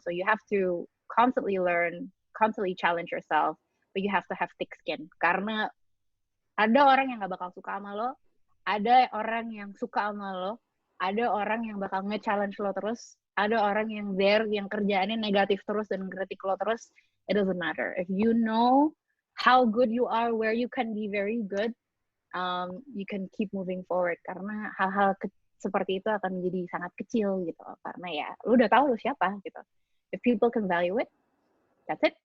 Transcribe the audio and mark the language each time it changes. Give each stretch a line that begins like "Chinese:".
English: So you have to constantly learn, constantly challenge yourself, but you have to have thick skin.
Indonesian: Karena ada orang yang gak bakal suka sama lo, ada orang yang suka sama lo, ada orang yang bakal nge-challenge lo terus, ada orang yang yang kerjaannya negatif terus dan kritik lo terus.
English: It doesn't matter. If you know how good you are, where you can be very good, you can keep moving forward.
Indonesian: Karena hal-hal seperti itu akan menjadi sangat kecil gitu. Karena ya, lo udah tahu lo siapa gitu.
English: If people can value it, that's it.